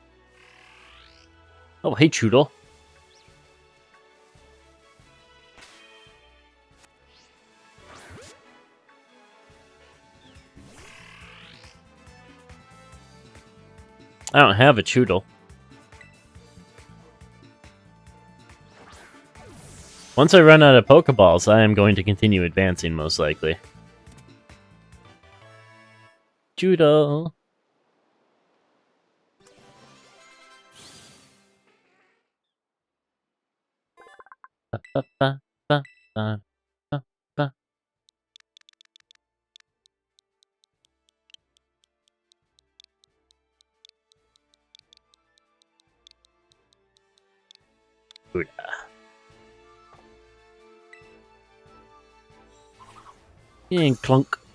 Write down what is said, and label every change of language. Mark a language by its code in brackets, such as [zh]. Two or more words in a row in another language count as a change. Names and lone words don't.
[en] Oh, hey, Choodle. I don't have a Choodle. Once I run out of Pokeballs, I am going to continue advancing, most likely. Choodle. Ba, ba, ba, ba, ba, ba, ba. Buddha. And clunk.